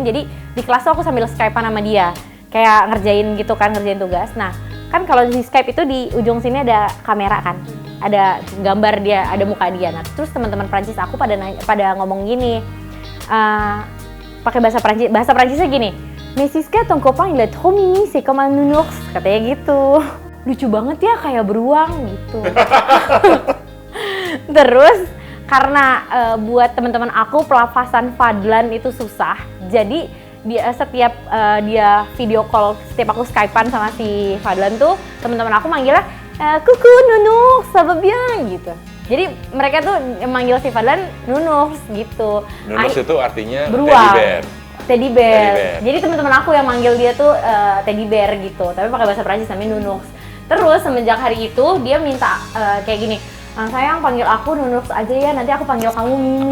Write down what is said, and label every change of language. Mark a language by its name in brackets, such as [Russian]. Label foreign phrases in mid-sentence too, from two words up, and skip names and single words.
[Indonesian] Jadi di kelas tuh aku sambil Skypean sama dia. Kayak ngerjain gitu kan, ngerjain tugas. Nah kan kalau di Skype itu di ujung sini ada kamera kan. Ada gambar dia, ada muka dia. Nah, terus teman-teman Prancis aku pada ngomong gini, pakai bahasa Prancis. Bahasa Prancisnya gini, [French] "Mais Siska, ton copain il est trop mimi, c'est comme un nounours," [Indonesian] katanya gitu. Lucu banget ya, kayak beruang gitu. Terus karena buat teman-teman aku pelafasan Fadlan itu susah, jadi dia setiap dia [English] video call, [Indonesian] setiap aku Skypean sama si Fadlan tuh teman-teman aku manggilnya kuku Nunux, [French] ça va bien [Indonesian] gitu. Jadi mereka tuh manggil si Fadlan Nunux gitu. Nunux itu artinya beruang. [English] teddy bear. Teddy bear. [Indonesian] Jadi teman-teman aku yang manggil dia tuh [English] teddy bear [Indonesian] gitu, tapi pakai bahasa Prancis namanya Nunux. Terus semenjak hari itu dia minta kayak gini, sayang panggil aku Nunux aja ya, nanti aku panggil kamu Mimi.